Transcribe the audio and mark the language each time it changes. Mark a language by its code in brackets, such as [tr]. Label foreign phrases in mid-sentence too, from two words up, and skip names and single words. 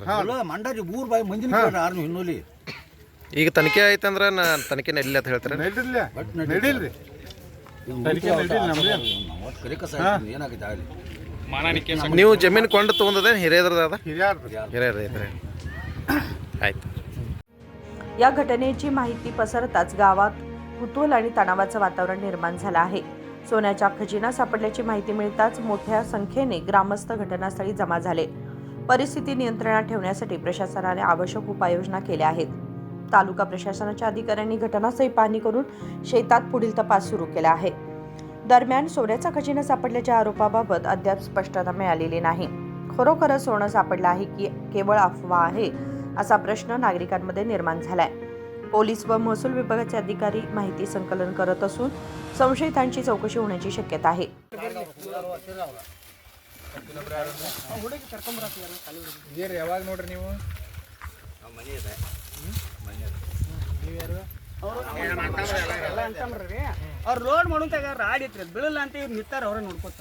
[kn] ಮಂಡಾರಿ ಊರ್ ಬಾಯಿ ಮಂದಿನ ಆರ್ನು ಹಿನ್ನೋಲಿ ಈಗ ತನಿಖೆ ಐತಂದ್ರ ತನಿಖೆ ನಡೀಲಿ ಅಂತ ಹೇಳ್ತಾರೆ. ನಡೀಲ್ರಿ ತನಿಖೆ ನಡೀಲಿ ನಮ್ದೇ. ಏನಾಗಿದೆ ಆಗಲಿ ನೀವು ಜಮೀನು ಕೊಂಡು ತಗೊಂಡದ ಹಿರಿಯದ್ರದ ಅದ? ಹಿರಿಯಾರ್ದು ಹಿರಿಯರ ಇದ್ರೆ ಆಯ್ತು. [mr] या घटनेची माहिती पसरताच गावात कुतूहल आणि तणावाचं वातावरण निर्माण झालं आहे. सोन्याचा खजिना सापडल्याची माहिती मिळताच मोठ्या संख्येने ग्रामस्थ घटनास्थळी जमा झाले. परिस्थिती नियंत्रणात ठेवण्यासाठी प्रशासनाने आवश्यक उपाययोजना केल्या आहेत. तालुका प्रशासनाच्या अधिकाऱ्यांनी घटनास्थळी पाहणी करून शेतात पुढील तपास सुरू केला आहे. दरम्यान सोन्याचा खजिना सापडल्याच्या आरोपाबाबत अद्याप स्पष्टता मिळालेली नाही. खरोखरच सोनं सापडलं आहे की केवळ अफवा आहे असा प्रश्न नागरिकांमध्ये निर्माण झालाय. पोलीस व महसूल विभागाचे अधिकारी माहिती संकलन करत असून संशयितांची चौकशी होण्याची शक्यता आहे. [kn] ಅವ್ರು ರೋಡ್ ಮಾಡೋಂತಾಗ ರಾಡ್ ಐತ್ರಿ, ಅದು ಬೀಳಲ್ಲ ಅಂತ ಇವ್ರು ನಿಂತಾರ, ಅವ್ರ ನೋಡ್ಕೊತ.